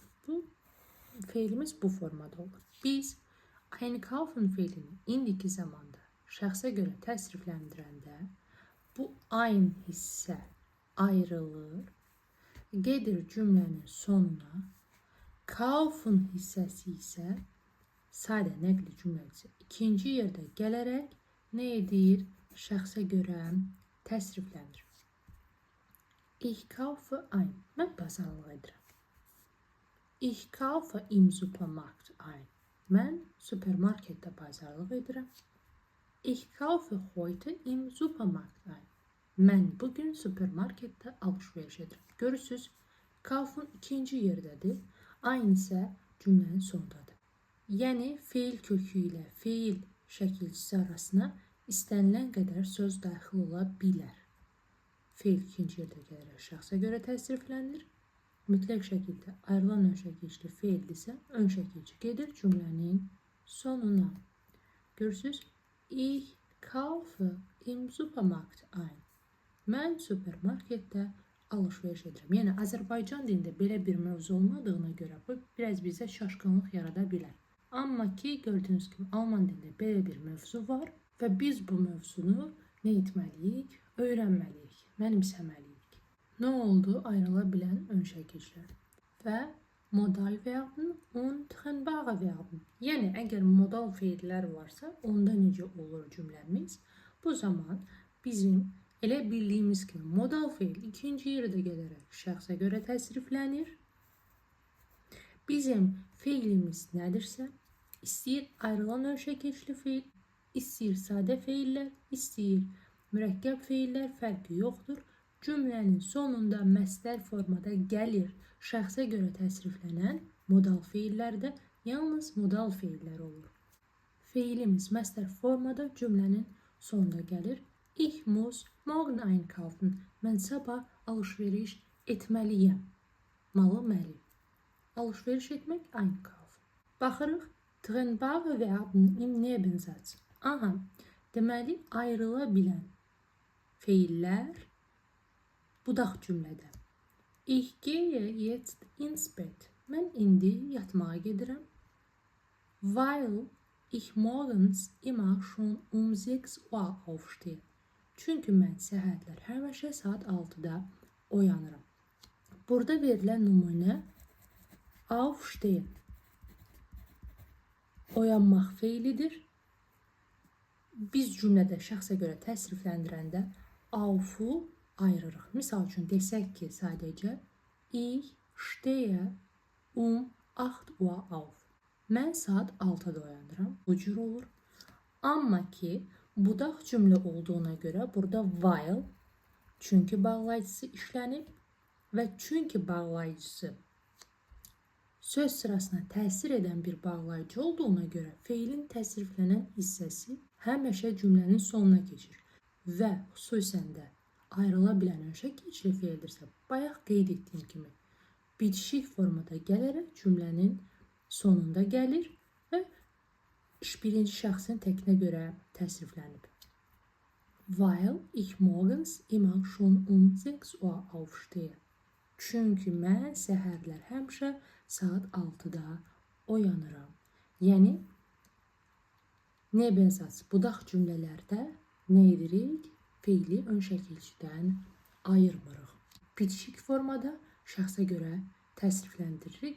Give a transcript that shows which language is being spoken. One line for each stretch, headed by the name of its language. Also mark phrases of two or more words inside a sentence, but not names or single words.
Azerbaijani: Bu feilimiz bu formada olur. Biz einkaufen feilini indiki zamanda şəxsə görə təsrifləndirəndə bu ein hissə ayrılır, gedir cümlənin sonuna, kaufen hissəsi isə sadə nəqli cümləsi ikinci yerdə gələrək nə edir? Şəxsə görə təsriflənir.
German: Ich kaufe ein.
Azerbaijani: Mən bazarlıq edirəm.
German: Ich kaufe im Supermarkt ein.
Azerbaijani: Mən supermarketdə bazarlıq edirəm.
German: Ich kaufe heute im Supermarkt ein.
Azerbaijani: Mən bugün supermarketdə alışveriş edirəm. Görürsünüz, kaufen ikinci yerdədir. Ein isə cümlənin sonundadır. Yəni, feil kökü ilə feil şəkilçisi arasına istənilən qədər söz daxil ola bilər. Feil ikinci yerdə gələrək şəxsə görə təsriflənir. Mütləq şəkildə ayrılan ön şəkilçili feildirsə, ön şəkilçi gedir cümlənin sonuna. Görürsünüz,
German: ich kaufe im Supermarkt ein.
Azerbaijani: Mən supermarketdə alışveriş edirəm. Yəni, Azərbaycan dilində belə bir mövzu olmadığına görə bu biraz bizə şaşqınlıq yarada bilər. Amma ki, gördüyünüz kimi, Alman dilində belə bir mövzu var və biz bu mövzunu nə etməliyik? Öyrənməliyik, mənimsəməliyik. Nə oldu? Ayrıla bilən ön şəkilçilər.
German: Və modal verben und trennbare verben.
Azerbaijani: Yəni, əgər modal feillər varsa, onda necə olur cümləmiz? Bu zaman bizim elə bildiyimiz kimi modal feil ikinci yerdə gələrək şəxsə görə təsriflənir. Bizim feilimiz nədirsə, istəyir ayrılan ön şəkilçili feil, istəyir sadə feillər, istəyir mürəkkəb feillər, fərqi yoxdur. Cümlənin sonunda məsdər formada gəlir, şəxsə görə təsriflənən modal feillərdə yalnız modal feillər olur. Feilimiz məsdər formada cümlənin sonunda gəlir.
German: Ich muss morgen einkaufen.
Azerbaijani: Mən sabah alışveriş etməliyəm. Malı məli. Alışveriş etmək einkaufen. Baxırıq.
German: Trennbare Verben im Nebensatz.
Azerbaijani: Aha, deməli ayrıla bilən feillər budaq cümlədə.
German: Ich gehe jetzt ins Bett.
Azerbaijani: Mən indi yatmağa gedirəm.
German: Weil ich morgens immer schon um 6 Uhr aufstehe.
Azerbaijani: Çünki mən səhərlər həmişə saat 6-da oyanıram. Burada verilən nümunə aufstehen. Oyanmaq feilidir. Biz cümlədə şəxsə görə təsrifləndirəndə auf'u ayırırıq. Misal üçün desək ki, sadəcə
German: ich stehe um 8 Uhr auf.
Azerbaijani: Mən saat 6-da oyanıram. Bu cür olur. Amma ki, budaq cümlə olduğuna görə burada while, çünki bağlayıcısı işlənib və çünki bağlayıcısı söz sırasına təsir edən bir bağlayıcı olduğuna görə feilin təsriflənən hissəsi həmişə cümlənin sonuna keçir və xüsusən də ayrıla bilən ön şəkilçili feildirsə, bayaq qeyd etdiyim kimi bitişik formada gələrək cümlənin sonunda gəlir və birinci şəxsin təkinə görə təsriflənib.
German: Weil ich morgens immer schon um 6 Uhr aufstehe.
Azerbaijani: Çünki mən səhərlər həmişə saat 6-da oyanıram. Yəni nebensatz budaq cümlələrdə nə edirik? Feili ön şəkilçidən ayırmırıq. Bitişik formada şəxsə görə təsrifləndiririk.